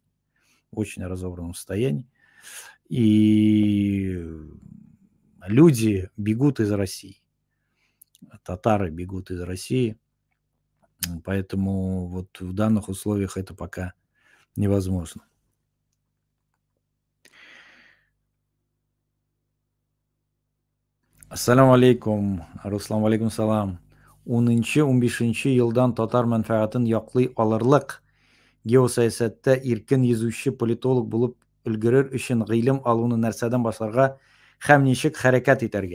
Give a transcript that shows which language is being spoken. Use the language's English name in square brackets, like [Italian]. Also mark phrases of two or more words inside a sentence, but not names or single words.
[Russian] Очень разобранном состоянии. И люди бегут из России. Татары бегут из России. Поэтому вот в данных условиях это пока невозможно. [Arabic] السلام عليكم, Руслан, عليكم السلام. [Tatar] 10-15 елдан татар мәнфәгатен яклый алырлык геосәясәттә иркен йөзүче политолог булып өлгерер өчен гыйлем алуны нәрсәдән башларга һәм ничек хәрәкәт итәргә?